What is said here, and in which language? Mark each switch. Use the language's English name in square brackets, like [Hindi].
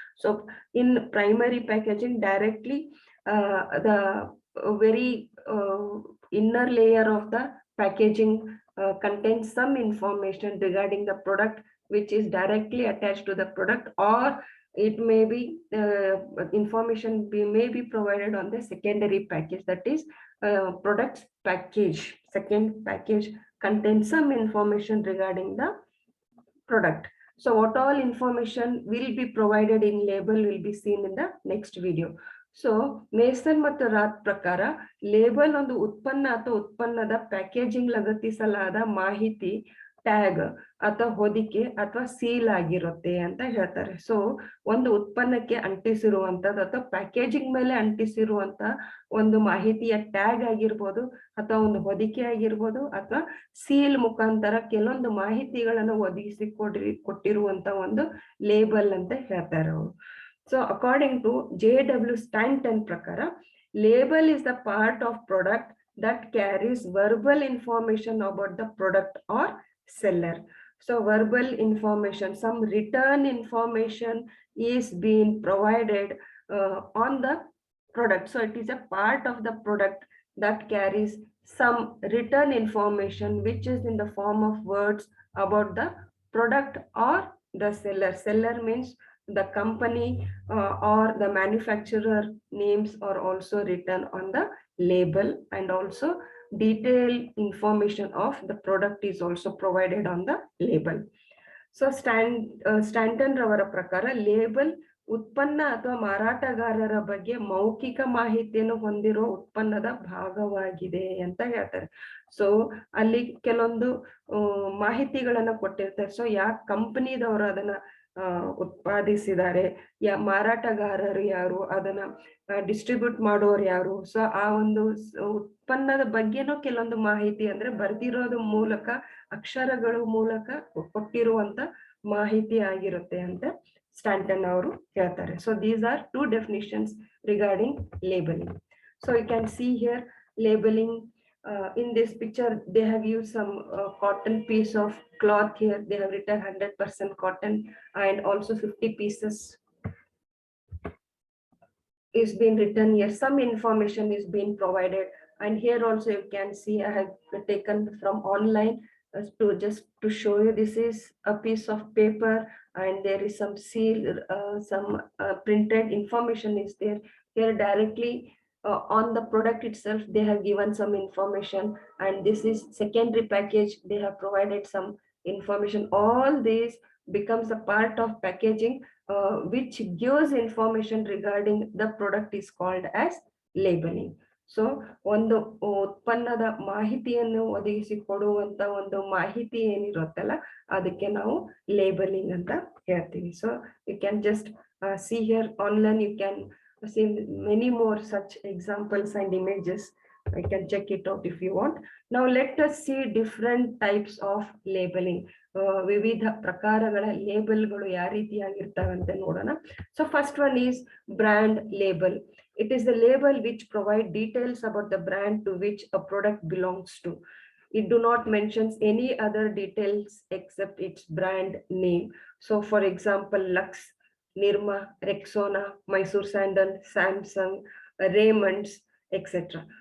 [English] So in primary packaging, directly the very inner layer of the packaging contains some information regarding the product which is directly attached to the product, or it may be information may be provided on the secondary package, that is products package. Second package contains some information regarding the product. So what all information will be provided in label will be seen in the next video. [Kannada] So mason ಮತ್ತು ರಾತ್ ಪ್ರಕಾರ label ಒಂದು ಉತ್ಪನ್ನ ಅಥವಾ ಉತ್ಪನ್ನದ packaging ಲಗತ್ತಿಸಲಾದ ಮಾಹಿತಿ, tag ಅಥವಾ ಹೊದಿಕೆ ಅಥವಾ ಸೀಲ್ ಆಗಿರುತ್ತೆ ಅಂತ ಹೇಳ್ತಾರೆ. ಸೊ ಒಂದು ಉತ್ಪನ್ನಕ್ಕೆ ಅಂಟಿಸಿರುವಂತದ್ದು ಅಥವಾ ಪ್ಯಾಕೇಜಿಂಗ್ ಮೇಲೆ ಅಂಟಿಸಿರುವಂತ ಒಂದು ಮಾಹಿತಿಯ ಟ್ಯಾಗ್ ಆಗಿರ್ಬೋದು, ಅಥವಾ ಒಂದು ಹೊದಿಕೆ ಆಗಿರ್ಬೋದು, ಅಥವಾ ಸೀಲ್ ಮುಖಾಂತರ ಕೆಲವೊಂದು ಮಾಹಿತಿಗಳನ್ನು ಕೊಟ್ಟಿರುವಂತ ಒಂದು ಲೇಬಲ್ ಅಂತ ಹೇಳ್ತಾರೆ ಅವರು. [English] So according to J.W. Stanton prakara, label is the part of product that carries verbal information about the product or seller. So verbal information, some written information is being provided on the product. So it is a part of the product that carries some written information which is in the form of words about the product or the seller. Seller means the company or the manufacturer names are also written on the label, and also detailed information of the product is also provided on the label. So [Kannada] Stanton ravara prakara label ಉತ್ಪನ್ನ ಅಥವಾ ಮಾರಾಟಗಾರರ ಬಗ್ಗೆ ಮೌಖಿಕ ಮಾಹಿತಿಯನ್ನು ಹೊಂದಿರೋ ಉತ್ಪನ್ನದ ಭಾಗವಾಗಿದೆ ಅಂತ ಹೇಳ್ತಾರೆ. ಸೊ ಅಲ್ಲಿ ಕೆಲವೊಂದು ಮಾಹಿತಿಗಳನ್ನ ಕೊಟ್ಟಿರ್ತಾರೆ. ಸೊ ಯಾವ ಕಂಪನಿದವರು ಅದನ್ನ ಉತ್ಪಾದಿಸಿದ್ದಾರೆ, ಮಾರಾಟಗಾರರು ಯಾರು, ಅದನ್ನ ಡಿಸ್ಟ್ರಿಬ್ಯೂಟ್ ಮಾಡೋರು ಯಾರು, ಸೊ ಆ ಒಂದು ಉತ್ಪನ್ನದ ಬಗ್ಗೆನೂ ಕೆಲವೊಂದು ಮಾಹಿತಿ ಅಂದ್ರೆ ಬರ್ದಿರೋದು ಮೂಲಕ, ಅಕ್ಷರಗಳ ಮೂಲಕ ಕೊಟ್ಟಿರುವಂತ ಮಾಹಿತಿ ಆಗಿರುತ್ತೆ ಅಂತ ಸ್ಟ್ಯಾಂಟನ್ ಅವರು ಹೇಳ್ತಾರೆ. [English] So these are two definitions regarding labeling. So you can see here labeling. In this picture they have used some cotton piece of cloth. Here they have written 100% cotton, and also 50 pieces is being written here. Some information is being provided, and here also you can see I have taken from online to show you. This is a piece of paper, and there is some seal, some printed information is there. Here directly on the product itself they have given some information, and this is secondary package, they have provided some information. All this becomes a part of packaging which gives information regarding the product is called as labeling. [Kannada] So ಒಂದು ಉತ್ಪನ್ನದ ಮಾಹಿತಿಯನ್ನು ಒದಗಿಸಿ ಕೊಡುವಂತ ಒಂದು ಮಾಹಿತಿ ಏನಿರುತ್ತಲ್ಲ ಅದಕ್ಕೆ ನಾವು labelling ಅಂತ ಹೇಳ್ತೀವಿ. [English] So you can just see here online, you can see many more such examples and images. I can check it out if you want. Now let us see different types of labeling. [Kannada] ವಿವಿಧ ಪ್ರಕಾರಗಳ ಲೇಬಲ್ಗಳು ಯಾವ ರೀತಿಯಾಗಿರ್ತವೆ ಅಂತ ನೋಡೋಣ. [English] So first one is brand label. It is the label which provide details about the brand to which a product belongs to. It do not mentions any other details except its brand name. So for example, Lux, Nirma, Rexona, Mysore Sandal, Samsung, Raymond's, etc.